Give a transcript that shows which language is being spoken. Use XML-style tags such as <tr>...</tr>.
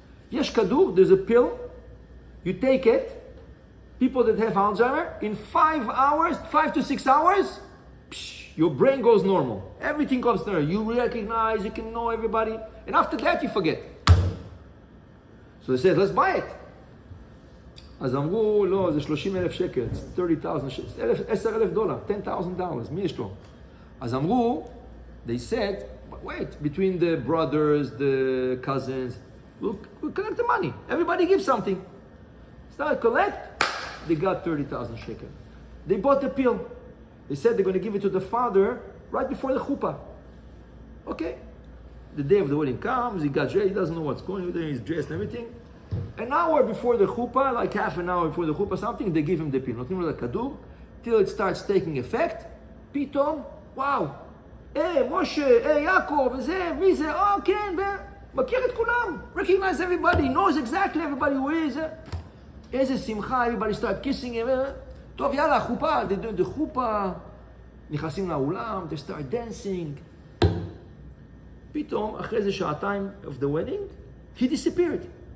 <he>Yesh Kadur,</he> <en>there's a pill, you take it, people that have Alzheimer, in 5 hours, 5 to 6 hours, your brain goes normal. Everything comes there. You recognize, you can know everybody. And after that, you forget. So they said, let's buy it.</en> <he>אז אמרו, לא, זה 30,000 שקל,</he> <en>it's 30,000 שקל,</en> <he>$10,000, $10,000, מי יש לו? אז אמרו,</he> <en>they said, but wait, between the brothers, the cousins, we'll collect the money. Everybody gives something. Started collect, they got 30,000 shekel. They bought the pill. They said they're going to give it to the father right before the chuppah. Okay. The day of the wedding comes, he got dressed, he doesn't know what's going on, he's dressed and everything. An hour before the chuppah, like half an hour before the chuppah, something, they give him the pill.</en> <he>Notnim lo kadur,</he> <en>till it starts taking effect. Pitom, wow. Hey, Moshe, hey, Yaakov,</en> <he>וזה, מי זה? Oh, כן, מכיר את כולם.</he> <en>Recognize everybody, knows exactly everybody who is.</en> <he>איזה שמחה,</he> <en>everybody start kissing him.</en> <he>טוב, יאללה, חופה,</he> <en>they do the חופה,</en> <he>נכנסים לאולם,</he> <en>they start dancing.</en> <he>פתאום, אחרי איזה שעתיים</he> <en>of the wedding, he disappeared.</en>